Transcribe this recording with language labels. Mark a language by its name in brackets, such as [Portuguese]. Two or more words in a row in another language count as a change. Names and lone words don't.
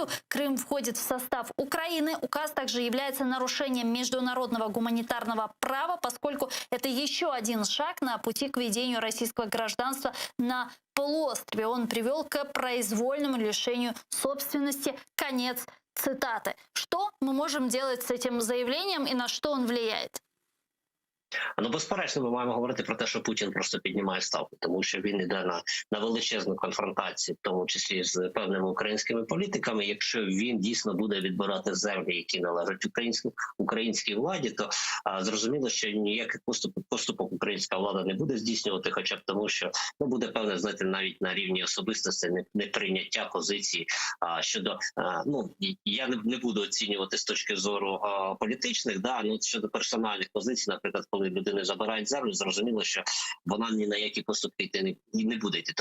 [Russian] Крым входит в состав Украины. Указ также является нарушением международного гуманитарного права, поскольку это еще один шаг на пути к введению российского гражданства на полуострове. Он привел к произвольному лишению собственности. Конец цитаты. Что мы можем делать с этим заявлением и на что он влияет? [Ukrainian] Ну, безперечно, ми маємо говорити про те, що Путін просто піднімає ставку, тому що він йде на величезну конфронтацію, в тому числі з певними українськими політиками. Якщо він дійсно буде відбирати землі, які належать українській владі, то зрозуміло, що ніяких поступок українська влада не буде здійснювати, хоча б тому, що буде певне, знаєте, навіть на рівні особистості неприйняття позиції щодо, я не буду оцінювати з точки зору політичних, щодо персональних позицій, наприклад, коли людини забирають землю, зрозуміло, що вона ні на які поступки йти не буде йти.